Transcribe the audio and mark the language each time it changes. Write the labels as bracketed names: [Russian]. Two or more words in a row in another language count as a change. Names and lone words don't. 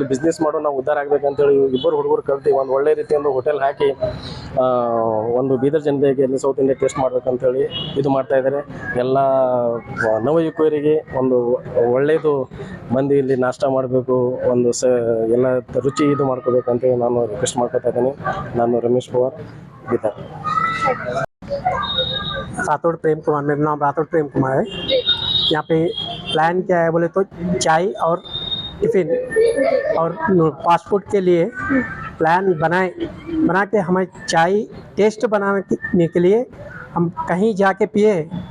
[Kannada] ಬಿಸ್ನೆಸ್ ಮಾಡೋ ನಾವು ಉದ್ಧಾರ ಆಗಬೇಕಂತೇಳಿ ಇಬ್ಬರು ಹುಡುಗರು ಕಲ್ತು ಒಂದು ಒಳ್ಳೆ ರೀತಿಯೊಂದು ಹೋಟೆಲ್ ಹಾಕಿ ಒಂದು ಬೀದರ್ ಜನತೆಗೆ ಇಲ್ಲಿ [English] South India taste [Kannada] ಮಾಡ್ಬೇಕಂತೇಳಿ ಇದು ಮಾಡ್ತಾ ಇದ್ದಾರೆ. ಎಲ್ಲ ನವಯುವಕರಿಗೆ ಒಂದು ಒಳ್ಳೆಯದು ಮಂದಿ ಇಲ್ಲಿ ನಾಷ್ಟ ಮಾಡಬೇಕು, ಒಂದು ಎಲ್ಲ ರುಚಿ ಇದು ಮಾಡ್ಕೋಬೇಕಂತೇಳಿ ನಾನು ರಿಕ್ವೆಸ್ಟ್ ಮಾಡ್ಕೊತಾ ಇದ್ದೀನಿ. ನಾನು ರಮೇಶ್ ಪವಾರ್, ಬೀದರ್. [Hindi] राठौड़ प्रेम कुमार, मेरा नाम राठौड़ प्रेम कुमार है। यहाँ पे प्लान क्या है बोले तो चाय और टिफ़िन और [English] fast food [Hindi] के लिए प्लान बना के हमें चाय टेस्ट बनाने के लिए हम कहीं जाके पिए।